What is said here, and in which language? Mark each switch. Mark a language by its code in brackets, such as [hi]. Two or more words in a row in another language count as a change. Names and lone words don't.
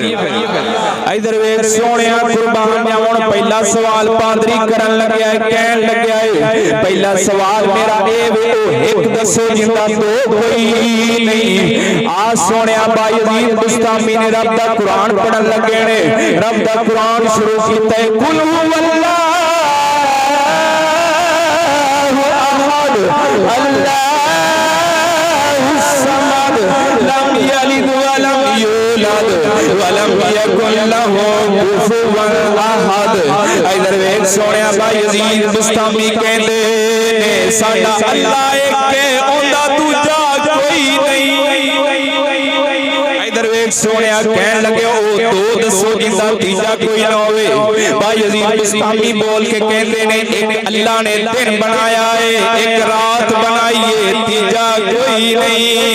[pa] ਇਧਰ ਵੇਖ ਸੋਹਣਿਆ ਕੁਰਬਾਨ ਜਾਵਣ ਪਹਿਲਾ ਸਵਾਲ ਪਾਦਰੀ ਕਰਨ ਲੱਗਿਆ ਹੈ। ਕਹਿਣ ਲੱਗਿਆ ਹੈ ਪਹਿਲਾ ਸਵਾਲ ਮੇਰਾ ਏ ਵੇ ਏਕ ਦੱਸੋ ਜਿੰਦਾ ਦੋ ਕੋਈ ਨਹੀਂ। ਆ ਸੋਹਣਿਆ ਬਾਯਜ਼ੀਦ ਬੁਸਤਾਮੀ ਨੇ ਰੱਬ ਦਾ ਕੁਰਾਨ ਪੜ੍ਹਨ ਲੱਗੇ ਨੇ। ਰੱਬ ਦਾ ਕੁਰਾਨ ਸ਼ੁਰੂ ਕੀਤਾ ਹੈ [ar] قل هو الله أحد الله الصمد لم يلد ولم يولد ولم يكن له كفوا أحد. [pa] ਇਧਰ ਵੇਖ ਸੋਹਣਿਆ ਬਾਯਜ਼ੀਦ ਬੁਸਤਾਮੀ ਕਹਿੰਦੇ ਨੇ ਸਾਡਾ ਅੱਲਾਹ ਏਕ ਹੈ ਓਂਦਾ ਦੂਜਾ ਕੋਈ ਨਹੀਂ। ਇਧਰ ਵੇਖ ਸੋਹਣਿਆ ਕਹਿਣ ਲੱਗੇ ਓ ਦੋ ਦੱਸੋ ਜਿੰਦਾ ਤੀਜਾ ਕੋਈ ਨਾ ਹੋਵੇ। ਬਾਯਜ਼ੀਦ ਬੁਸਤਾਮੀ ਬੋਲ ਕੇ ਕਹਿੰਦੇ ਨੇ ਏਕ ਅੱਲਾਹ ਨੇ ਦਿਨ ਬਣਾਇਆ ਹੈ ਏਕ ਰਾਤ ਬਣਾਈ ਹੈ ਤੀਜਾ ਕੋਈ ਨਹੀਂ।